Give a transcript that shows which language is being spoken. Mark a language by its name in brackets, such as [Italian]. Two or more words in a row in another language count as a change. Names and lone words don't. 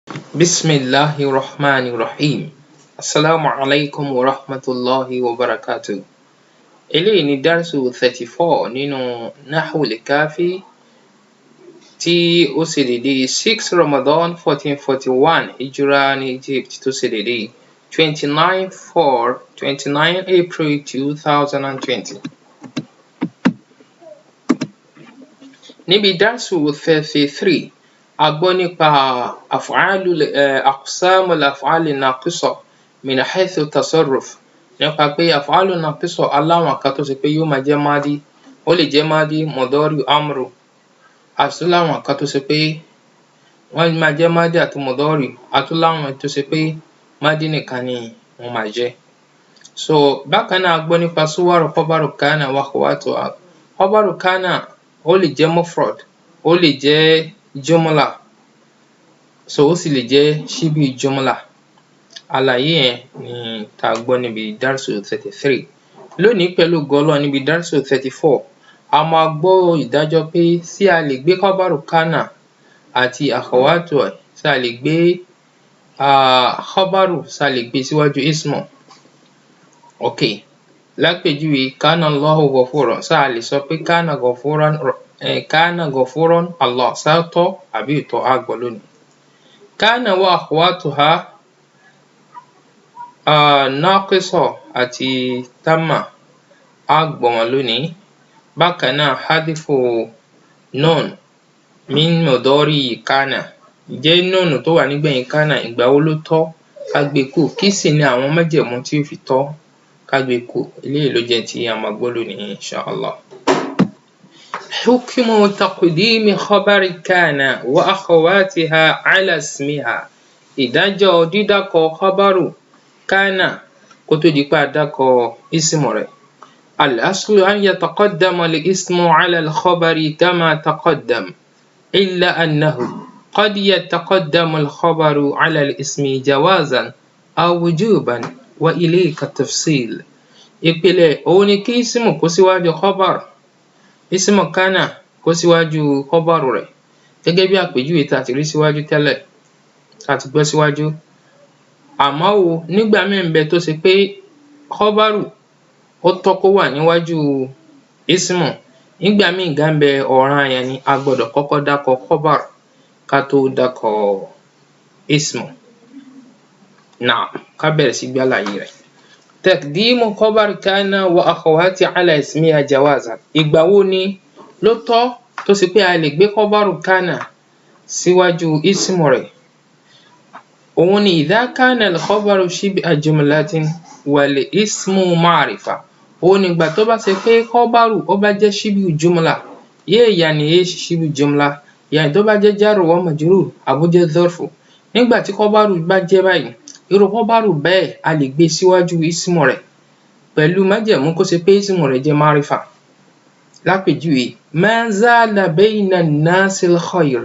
[Arabic] بسم الله الرحمن الرحيم السلام عليكم ورحمة الله وبركاته. [Yoruba] Eléyìí ni dársu 34 nínú Nahwul Kafi tí ó ṣe dédé 6 Ramadan 1441 Hijra ní Egypt tó ṣe dédé 29 April 2020. Níbi dársu 33 a gbọ́ nípa [Arabic] أقسام الأفعال الناقصة من حيث التصرف, [Yoruba] nípa pé [Arabic] أفعال ناقصة [Yoruba] aláwọn kan tó ṣe pé yóò máa jẹ́ madi, ó lè jẹ́ [Arabic] ماضي مضارع أمر, [Yoruba] àti láwọn kan tó ṣe pé wọ́n máa jẹ́ madi àti mudari, àti láwọn tó ṣe pé madi nìkan ni wọ́n máa jẹ́. So bákan náà a gbọ́ nípa [Arabic] صور خبر كان وأخواتها. خبر كان [Yoruba] ó lè jẹ́ mufrad, ó lè jẹ́ jumla, so ó sì lè jẹ́ [Arabic] شبه جملة. [Yoruba] Àlàyé yẹn ni tá gbọ́ níbi dársu 33. Lónìí pẹ̀lú ògo Ọlọ́run níbi dársu 34 a máa gbọ́ ìdájọ́ pé ṣé a lè gbé [Arabic] خبر كان [Yoruba] àti akhawatuha, ṣé a lè gbé khabaru, ṣé a lè gbé síwájú ismu. Okay, lápèjúwe [Arabic] كان الله غفورا, [Yoruba] ṣé a lè sọ pé [Arabic] كان غفورا الله, [Yoruba] ṣé ó tọ́ àbí ò tọ́? A gbọ́ lónìí. [Arabic] كان وأخواتها ناقصة [Yoruba] àti tamma, a gbọ́ wọn lónìí. Bákan náà [Arabic] حذف نون من مضارع كان, [Yoruba] ǹjẹ́ nun tó wà nígbẹ̀yìn kana ìgbà wo ló tọ́ ká gbé kúrò? Kí sì ni àwọn májẹ̀mú tí ó fi tọ́ ká gbé kúrò? Eléyìí ló jẹ́ tí a máa gbọ́ lónìí inshallah. [Arabic] حكم تقديم خبر كان وأخواتها على اسمها. [Yoruba] Ìdájọ́ dídákọ [Arabic] خبر كان [Yoruba] kó tó di pé a dákọ ismu rẹ̀. [Arabic] الأصل أن يتقدم الاسم على الخبر كما تقدم إلا أنه قد يتقدم الخبر على الاسم جوازا أو وجوبا وإليك تفصيل. [Yoruba] Ìpìlẹ̀ òun ni kí ismu kó síwájú khabar, [Arabic] اسم كان [Yoruba] kó síwájú khabaru rẹ̀, gẹ́gẹ́ bí àpèjúwe tá ti rí síwájú tẹ́lẹ̀, tá ti gbọ́ síwájú. Àmọ́ o, nígbà míì ń bẹ tó ṣe pé khabaru ó tọ́ kó wà níwájú ismu, nígbà míì gan ń bẹ ọ̀ranyàn ni a gbọ́dọ̀ kọ́kọ́ dákọ khabar ká tó dákọ ismu. Naam, ká bẹ̀rẹ̀ sí gbé àlàyé rẹ̀. [Arabic] تقديم خبر كان وأخوات على اسمها جوازا. [Yoruba] Ìgbà wo ni ló tọ́ tó ṣe pé a lè gbé [Arabic] خبر كان [Yoruba] síwájú ismu rẹ̀? Òun ni [Arabic] إذا كان الخبر شبه جملة والاسم معرفة. [Yoruba] Òun ni ìgbà tó bá ṣe pé khabaru ó bá jẹ́ [Arabic] شبه جملة يعني شبه جملة يعني [Yoruba] tó bá jẹ́ [Arabic] جار ومجرور [Yoruba] àbó jẹ́ zarfu. Nígbà tí khabaru bá jẹ́ báyìí, irú khabaru bẹ́ẹ̀ a lè gbé síwájú ismu rẹ̀ pẹ̀lú májẹ̀mú kó ṣe pé ismu rẹ̀ jẹ́ ma'rifa. [Arabic] Lápèjúwe ما زال بين الناس الخير.